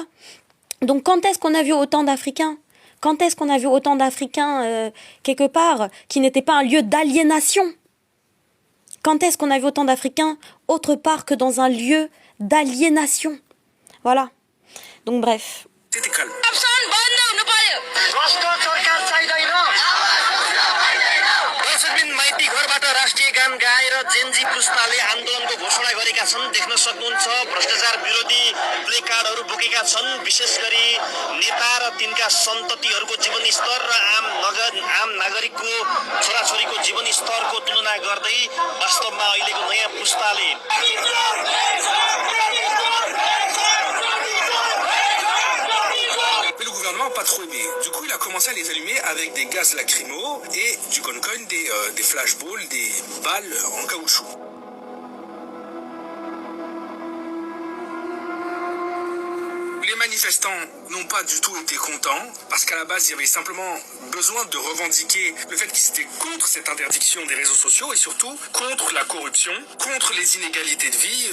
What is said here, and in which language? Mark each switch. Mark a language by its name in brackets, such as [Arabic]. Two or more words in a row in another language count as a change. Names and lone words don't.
[French] Donc quand est-ce qu'on a vu autant d'Africains ? Quand est-ce qu'on a vu autant d'Africains quelque part qui n'était pas un lieu d'aliénation ? Quand est-ce qu'on a vu autant d'Africains autre part que dans un lieu d'aliénation ? Voilà. Donc bref. C'était calme. [Nepali] माइती घरबाट राष्ट्रिय गान गाएर जेनजी पुस्ताले आन्दोलनको घोषणा गरेका छन् देख्न सक्नुहुन्छ भ्रष्टाचार विरोधी प्ले कार्डहरू बोकेका छन् विशेष गरी नेता र तिनका सन्ततिहरूको जीवन स्तर र आम नागरिकको छोराछोरीको जीवन स्तरको तुलना गर्दै वास्तवमा अहिलेको नयाँ पुस्ताले [French] Mais le gouvernement n'a pas trop aimé. Du coup, il a commencé à les allumer avec des gaz lacrymaux et du goncoin, des flashballs, des balles en caoutchouc. Les manifestants n'ont pas du tout été contents parce qu'à la base, il y avait simplement besoin de revendiquer le fait qu'ils étaient contre cette interdiction des réseaux sociaux et surtout contre la corruption, contre les inégalités de vie.